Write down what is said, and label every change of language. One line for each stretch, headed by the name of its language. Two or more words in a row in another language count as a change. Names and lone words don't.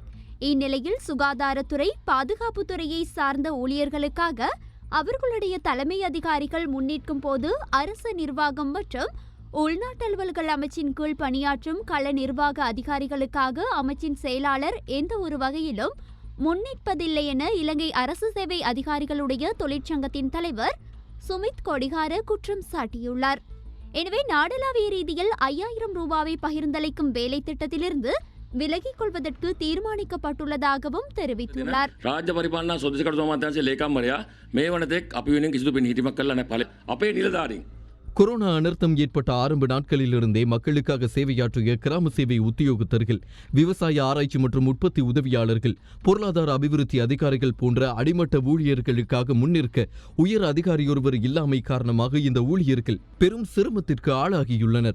Tamil: இந்நிலையில் சுகாதாரத்துறை, பாதுகாப்புத்துறையை சார்ந்த ஊழியர்களுக்காக அவர்களுடைய தலைமை அதிகாரிகள் முன்னிற்கும் போது அரசு நிர்வாகம் மற்றும் உள்நாட்டு அலுவல்கள் அமைச்சின் கீழ் பணியாற்றும் கள நிர்வாக அதிகாரிகளுக்காக அமைச்சின் செயலாளர் எந்த ஒரு வகையிலும் முன்னிற்பதில்லை என இலங்கை அரசு சேவை அதிகாரிகளுடைய தொழிற்சங்கத்தின் தலைவர் சுமித் கொடிகார குற்றம் சாட்டியுள்ளார். எனவே நாடளாவிய ரீதியில் 5000 ரூபாவை பகிர்ந்தளிக்கும் வேலை திட்டத்திலிருந்து விலகிக் கொள்வதற்கு தீர்மானிக்கப்பட்டுள்ளதாகவும் தெரிவித்துள்ளார்.
Sinhala: රාජ්‍ය පරිපාලන සොදේශ කටයුතු අමාත්‍යාංශයේ ලේකම්වරයා මේ වනතෙක් අපි වෙනුවෙන් කිසිදු පිළිහිටීමක් කළා නැහැ. අපේ නිලධාරීන්
Tamil: கொரோனா அனர்த்தம் ஏற்பட்ட ஆரம்ப நாட்களிலிருந்தே மக்களுக்காக சேவையாற்றிய கிராம சேவை உத்தியோகத்தர்கள், விவசாய ஆராய்ச்சி மற்றும் உற்பத்தி உதவியாளர்கள், பொருளாதார அபிவிருத்தி அதிகாரிகள் போன்ற அடிமட்ட ஊழியர்களுக்காக முன்னிற்க உயர் அதிகாரியொருவர் இல்லாமை காரணமாக இந்த ஊழியர்கள் பெரும் சிரமத்திற்கு ஆளாகியுள்ளனர்.